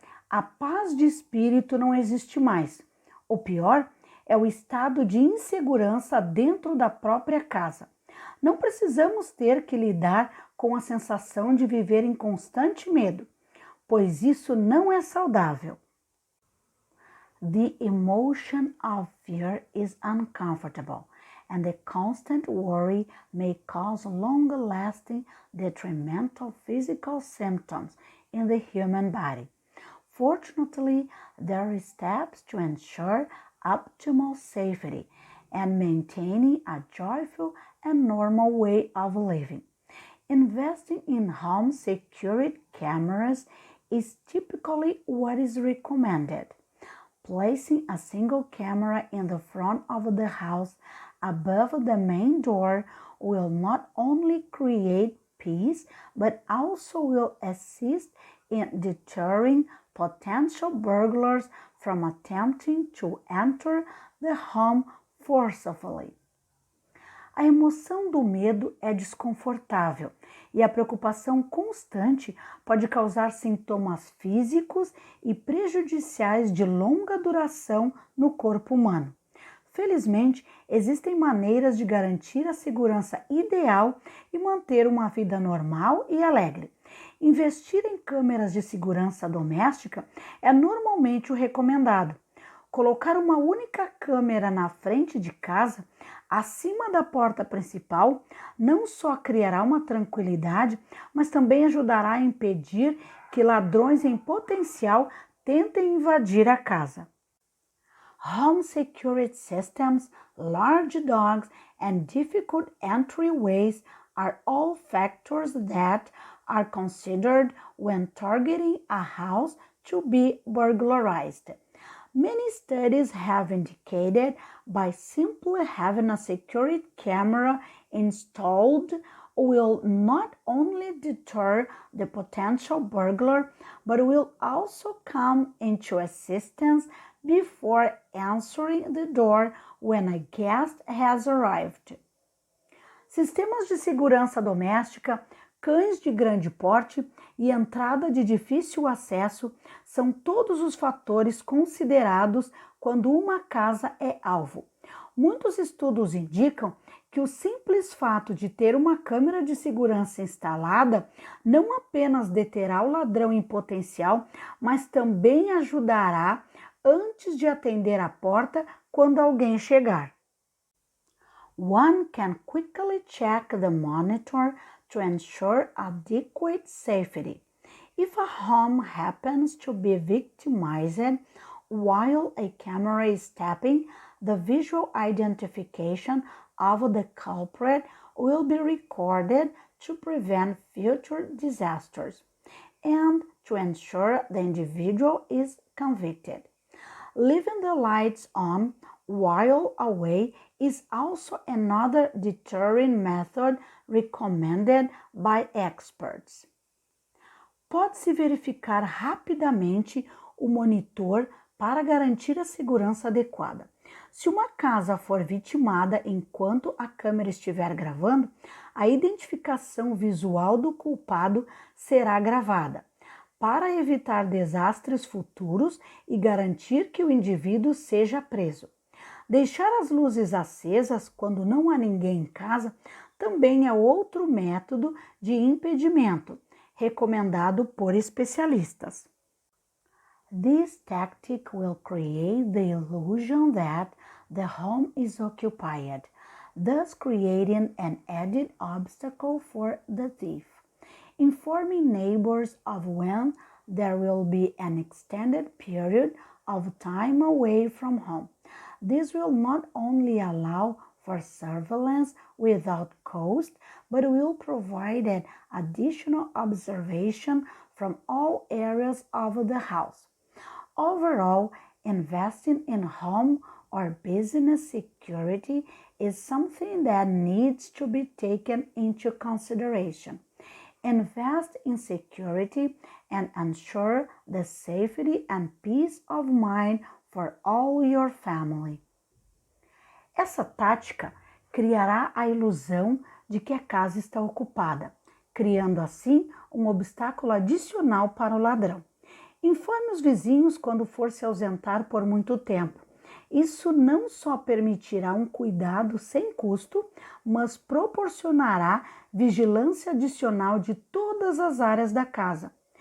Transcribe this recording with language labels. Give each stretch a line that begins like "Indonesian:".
Portuguese: A paz de espírito não existe mais. O pior é o estado de insegurança dentro da própria casa. Não precisamos ter que lidar com a sensação de viver em constante medo, pois isso não é saudável.
English: The emotion of fear is uncomfortable, and the constant worry may cause long-lasting detrimental physical symptoms in the human body. Fortunately, there are steps to ensure optimal safety and maintaining a joyful and normal way of living. Investing in home security cameras is typically what is recommended. Placing a single camera in the front of the house above the main door will not only create peace, but also will assist in deterring potential burglars from attempting to enter the home forcefully.
Portuguese: A emoção do medo é desconfortável e a preocupação constante pode causar sintomas físicos e prejudiciais de longa duração no corpo humano. Felizmente, existem maneiras de garantir a segurança ideal e manter uma vida normal e alegre. Investir em câmeras de segurança doméstica é normalmente o recomendado. Colocar uma única câmera na frente de casa, acima da porta principal, não só criará uma tranquilidade, mas também ajudará a impedir que ladrões em potencial tentem invadir a casa.
English: Home security systems, large dogs, and difficult entryways are all factors that are considered when targeting a house to be burglarized. Many studies have indicated by simply having a security camera installed will not only deter the potential burglar, but will also come into assistance before answering the door when a guest has arrived.
Portuguese: Sistemas de segurança doméstica, cães de grande porte e entrada de difícil acesso são todos os fatores considerados quando uma casa é alvo. Muitos estudos indicam que o simples fato de ter uma câmera de segurança instalada não apenas deterá o ladrão em potencial, mas também ajudará antes de atender a porta quando alguém chegar.
English: One can quickly check the monitor to ensure adequate safety. If a home happens to be victimized while a camera is tapping, the visual identification of the culprit will be recorded to prevent future disasters and to ensure the individual is convicted. Leaving the lights on while away is also another deterring method recommended by experts.
Portuguese: Pode-se verificar rapidamente o monitor para garantir a segurança adequada. Se uma casa for vitimada enquanto a câmera estiver gravando, a identificação visual do culpado será gravada, para evitar desastres futuros e garantir que o indivíduo seja preso. Deixar as luzes acesas quando não há ninguém em casa também é outro método de impedimento, recomendado por especialistas.
English: This tactic will create the illusion that the home is occupied, thus creating an added obstacle for the thief. Informing neighbors of when there will be an extended period of time away from home. This will not only allow for surveillance without cost, but will provide an additional observation from all areas of the house. Overall, investing in home or business security is something that needs to be taken into consideration. Invest in security and ensure the safety and peace of mind for all your family.
Portuguese: Essa tática criará a ilusão de que a casa está ocupada, criando assim um obstáculo adicional para o ladrão. Informe os vizinhos quando for se ausentar por muito tempo. Isso não só permitirá um cuidado sem custo, mas proporcionará vigilância adicional de todas as áreas da casa.